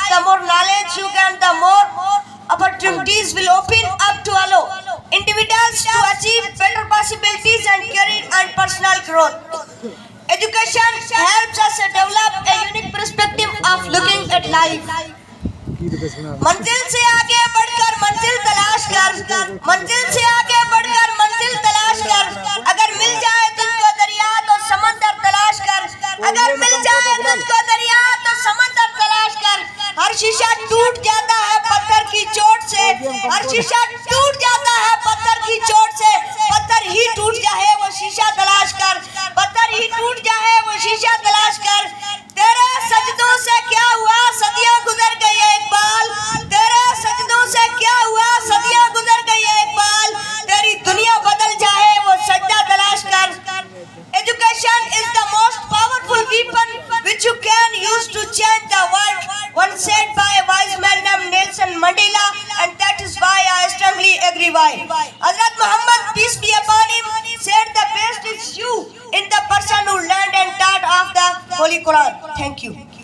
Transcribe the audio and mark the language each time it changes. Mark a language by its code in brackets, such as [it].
[en] The more knowledge you gain, the more opportunities will open up to allow individuals to achieve better possibilities and career and personal growth. Education helps us develop a unique perspective of looking at life. [hi] मंजिल से आगे बढ़कर मंजिल तलाश कर, मंजिल से आगे बढ़कर मंजिल तलाश कर। अगर मिल जाए तुझको दरिया तो समंदर तलाश कर, अगर मिल जाए तुझको दरिया तो समंदर तलाश कर। हर शीशा टूट जाता है पत्थर की चोट से, हर शीशा टूट जाता है पत्थर की चोट से। पत्थर ही टूट जाए वो शीशा तलाश कर, पत्थर ही टूट जाए वो शीशा तलाश कर। तेरे सजदों से क्या हुआ, सदियां गुजर गई एक बाल। तेरे सजदों से क्या हुआ, सदियां गुजर गई एक बाल। तेरी दुनिया बदल जाए वो सजदा तलाश कर। [en] Education is the most powerful weapon which you can use to change the world. Once said by a wise man named Nelson Mandela, and that is why I strongly agree. Why? Hazrat Muhammad, peace be upon him, said the best is you in the person who learned and taught of the Holy Quran. Thank you.